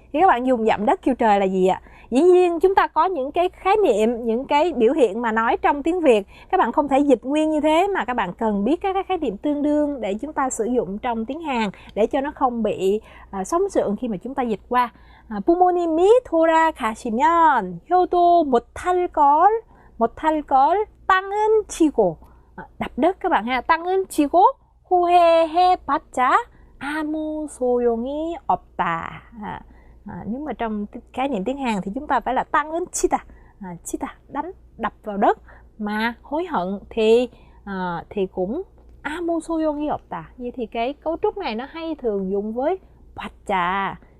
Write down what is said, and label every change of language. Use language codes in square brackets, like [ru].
[vi] Thì các bạn dùng dặm đất kêu trời là gì ạ? Dĩ nhiên chúng ta có những cái khái niệm, những cái biểu hiện mà nói trong tiếng Việt các bạn không thể dịch nguyên như thế, mà các bạn cần biết các khái niệm tương đương để chúng ta sử dụng trong tiếng Hàn để cho nó không bị sóng sượng khi mà chúng ta dịch qua. [ko] 부모님이 돌아가시면 효도 못할 걸 땅은 치고, [vi] đập đất các bạn ha, [ko] 땅은 치고 후회해봤자 아무 소용이 없다. [vi] Nếu mà trong khái niệm tiếng Hàn thì chúng ta phải là [ko] 땅은 치다, [vi] đánh, đập vào đất, mà hối hận thì cũng [ko] 아무 소용이 없다. [vi] Vậy thì cái cấu trúc này nó hay thường dùng với 받자.